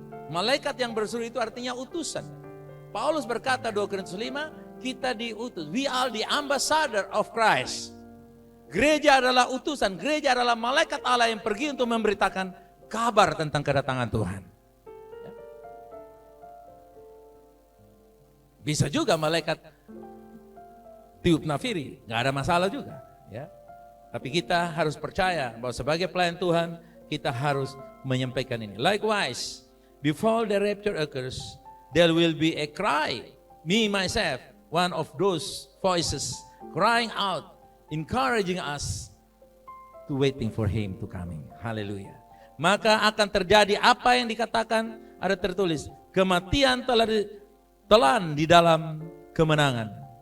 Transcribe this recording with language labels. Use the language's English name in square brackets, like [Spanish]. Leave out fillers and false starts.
[Indonesian] Malaikat yang berseru itu artinya utusan. Paulus berkata 2 Korintus 5, kita diutus. [English] We are the ambassador of Christ. [Indonesian] Gereja adalah utusan, gereja adalah malaikat Allah yang pergi untuk memberitakan kabar tentang kedatangan Tuhan. Bisa juga malaikat tiup nafiri, nggak ada masalah juga. Ya. Tapi kita harus percaya bahwa sebagai pelayan Tuhan, kita harus menyampaikan ini. [English] Likewise, before the rapture occurs, there will be a cry. Me, myself, one of those voices crying out, encouraging us to waiting for Him to coming. Hallelujah. [Indonesian] Maka akan terjadi apa yang dikatakan, ada tertulis, kematian telah ditelan di dalam kemenangan.